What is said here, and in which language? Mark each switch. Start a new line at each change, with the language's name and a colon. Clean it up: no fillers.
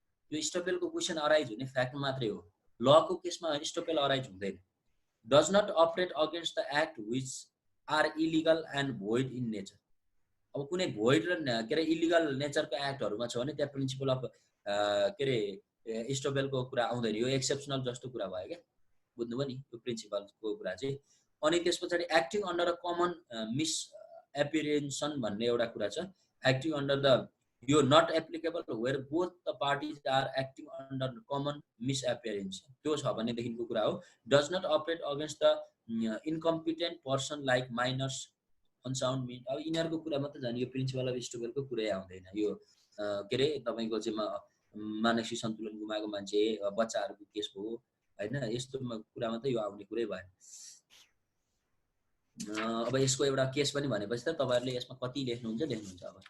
Nepali: यो स्टोपेलको question arise हुने फ्याक्टमा मात्रै हो। लको केसमा स्टोपेल अराइज हुँदैन।
English: Does not operate against the act which are illegal and void in nature.
Nepali: अब कुनै भोइड र के अरे इलिगल नेचरको एक्टहरुमा छ भने त्यहाँ प्रिन्सिपल अफ के अरे स्टोपेलको कुरा आउँदैन। यो एक्सेप्सनल जस्तो कुरा भयो क्या, बुझ्नुभयो नि यो प्रिन्सिपलको कुरा चाहिँ। अनि त्यसपछि acting under a common miss एपिरेन्सन भन्ने एउटा कुरा छ।
English: acting under the यो not applicable where both the parties are acting under common misapprehension,
Nepali: त्यो छ भनेदेखिको कुरा हो।
English: Does not operate against the incompetent person like minors unsound mind.
Nepali: अब यिनीहरूको कुरा मात्रै जाने, यो प्रिन्सिपल अफ स्टोपेलको कुरै आउँदैन। यो के अरे तपाईँको चाहिँ मानसिक सन्तुलन गुमाएको मान्छे, बच्चाहरूको केस हो होइन, यस्तो कुरा मात्रै यो आउने कुरै भएन। अब यसको एउटा केस पनि भनेपछि त तपाईहरुले यसमा कति लेख्नुहुन्छ।